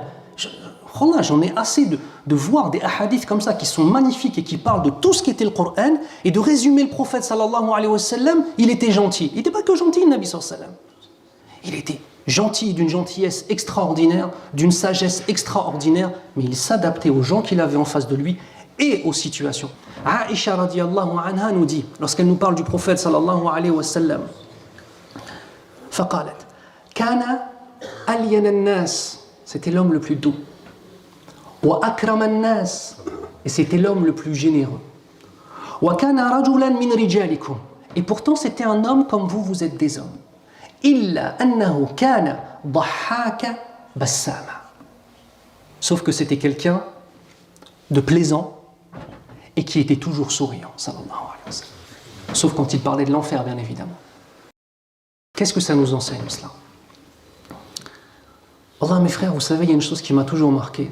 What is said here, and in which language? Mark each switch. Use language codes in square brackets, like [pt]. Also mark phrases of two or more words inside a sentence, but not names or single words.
[fr] J'en ai assez de voir des hadiths comme ça qui sont magnifiques et qui parlent de tout ce qu'était le Coran et de résumer le prophète [ar] صلى الله عليه وسلم, [fr] il était gentil. Il n'était pas que gentil, le Nabi [ar] صلى الله عليه وسلم. [fr] Il était gentil, d'une gentillesse extraordinaire, d'une sagesse extraordinaire, mais il s'adaptait aux gens qu'il avait en face de lui et aux situations. Aisha [ar] رضي الله عنها [fr] nous dit, lorsqu'elle nous parle du prophète [ar] صلى الله عليه وسلم، فقالت، كان ألين الناس, [fr] c'était l'homme le plus doux. [ar] وأكرم الناس, [fr] et c'était l'homme le plus généreux. [ar] وكان رجلا من رجالكم, [fr] et pourtant c'était un homme comme vous, vous êtes des hommes. [ar] إلا أنه كان ضحاكا بساما. [fr] Sauf que c'était quelqu'un de plaisant et qui était toujours souriant, [ar] صلى الله عليه وسلم. [fr] Sauf quand il parlait de l'enfer, bien évidemment. Qu'est-ce que ça nous enseigne, cela? Allah, mes frères, vous savez, il y a une chose qui m'a toujours marqué.